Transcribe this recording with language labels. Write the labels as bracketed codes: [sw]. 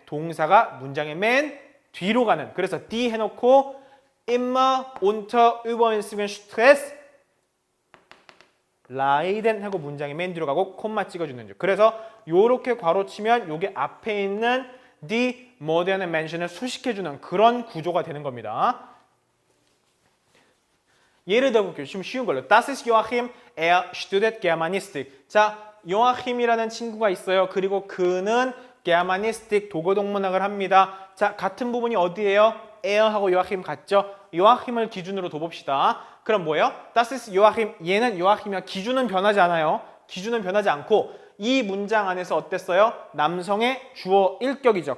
[ko] 동사가 문장의 맨 뒤로 가는. 그래서 D 해놓고 [de] immer unter übermäßigem Stress leiden [ko] 하고 문장의 맨 뒤로 가고 콤마 찍어주는 중. 그래서 요렇게 괄호치면 요게 앞에 있는 [de] die moderne Menschen [ko] 을 수식해주는 그런 구조가 되는 겁니다. 예를 들어볼게요. 좀 쉬운 걸로. [de] Das ist Joachim, er studiert Germanistik. [ko] 자, 요아킴이라는 친구가 있어요. 그리고 그는 게르마니스틱 도교동문학을 합니다. 자, 같은 부분이 어디예요? 에어하고 요아킴 같죠? 요아킴을 기준으로 둬봅시다. 그럼 뭐예요? [de] Das ist Joachim. [ko] 얘는 요아킴이야. 기준은 변하지 않아요. 기준은 변하지 않고 이 문장 안에서 어땠어요? 남성의 주어 1격이죠.